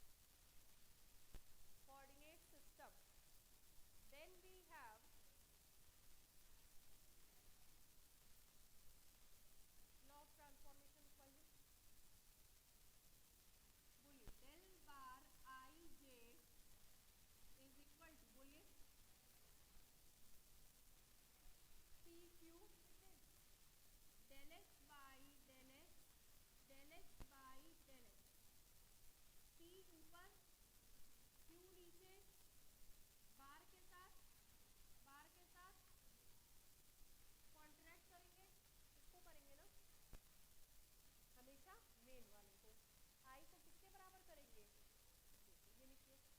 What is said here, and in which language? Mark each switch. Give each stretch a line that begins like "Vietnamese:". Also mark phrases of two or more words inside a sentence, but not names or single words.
English: coordinate system, then we have law of transformation
Hindi: पढ़िए, बोलिए
English: del bar ij is equal to,
Hindi: बोलिए
English: pq del x by del x del x by del x, p ऊपर q
Hindi: नीचे, बार के साथ कॉन्ट्रैक्ट करेंगे, इसको करेंगे ना हमेशा मेन वाले को, आई को किसके बराबर करेंगे, ये लिखिए